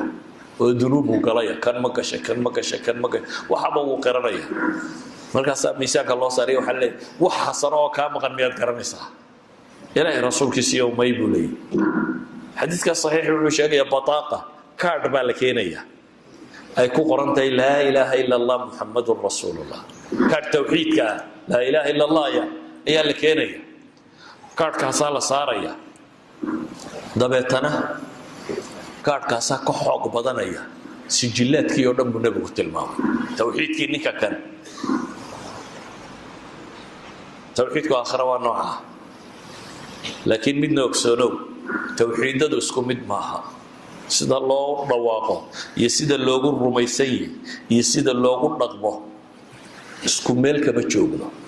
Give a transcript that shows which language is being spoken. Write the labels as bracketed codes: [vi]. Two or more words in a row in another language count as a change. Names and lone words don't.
[so] oo dunuub galaya kan ma gashay waxaba uu qaranaya markaas miisaanka loo saaray waxa la wax xasan oo ka maqan miyaad garanaysaa ilaahay rasuulkiisa iyo maybulay xadiiska saxiix wuxuu sheegay bataaqa card baa la keenaya ay ku qorantay [ar] لا إله إلا الله محمد رسول الله [so] card tawxiidka [ar] لا إله إلا الله [so] ya la keenaya kaadhkaasaa la saaraya dabeetana kaadhkaasaa ka xoog badanaya sijillaadkii oo dhan buu nebigu tilmaamay tawxiidkii ninka kan tawxiidku aakhira waa nooca laakiin midna ogsoonow tawxiidadu isku mid maaha sida loo dhawaaqo iyo sida loogu rumaysan yahay iyo sida loogu dhaqmo isku meel kama joogno